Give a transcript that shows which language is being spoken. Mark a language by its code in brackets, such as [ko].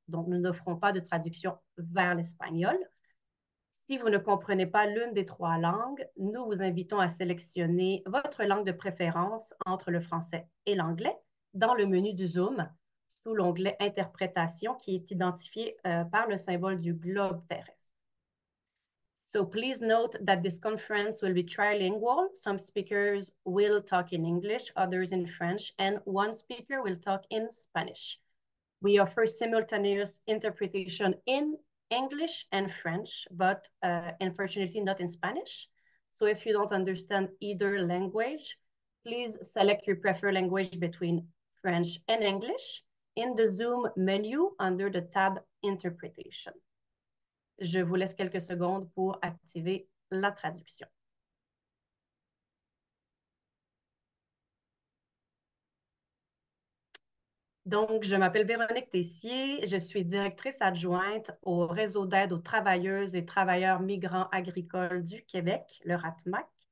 [fr] Donc, nous n'offrons pas de traduction vers l'espagnol. Si vous ne comprenez pas l'une des trois langues, nous vous invitons à sélectionner votre langue de préférence entre le français et l'anglais dans le menu du Zoom sous l'onglet Interprétation qui est identifié par le symbole du globe terrestre. [en] So please note that this conference will be trilingual. Some speakers will talk in English, others in French, and one speaker will talk in Spanish. We offer simultaneous interpretation in English and French, but unfortunately not in Spanish. So if you don't understand either language, please select your preferred language between French and English in the Zoom menu under the tab Interpretation. [fr] Je vous laisse quelques secondes pour activer la traduction. Donc, je m'appelle Véronique Tessier, je suis directrice adjointe au réseau d'aide aux travailleuses et travailleurs migrants agricoles du Québec, le RATMAC.